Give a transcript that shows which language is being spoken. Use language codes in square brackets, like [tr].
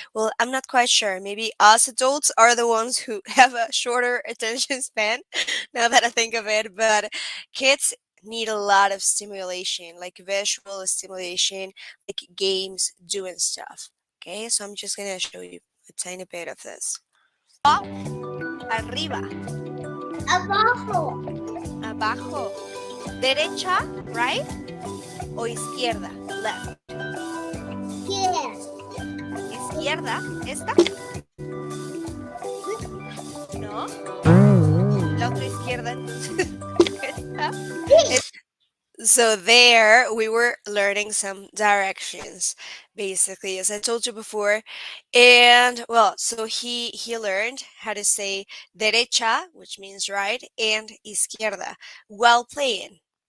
[en] Well, I'm not quite sure. Maybe us adults are the ones who have a shorter attention span, now that I think of it. But kids need a lot of stimulation, like visual stimulation, like games, doing stuff. Okay, so I'm just gonna show you a tiny bit of this. [es] Arriba, Abajo. abajo, derecha, right, o izquierda, left. [en] Yes. [es] Izquierda, esta, no, la otra izquierda, entonces, esta. [en] So there we were learning some directions, basically, as I told you before. And well, so he learned how to say derecha, which means right, and izquierda while playing.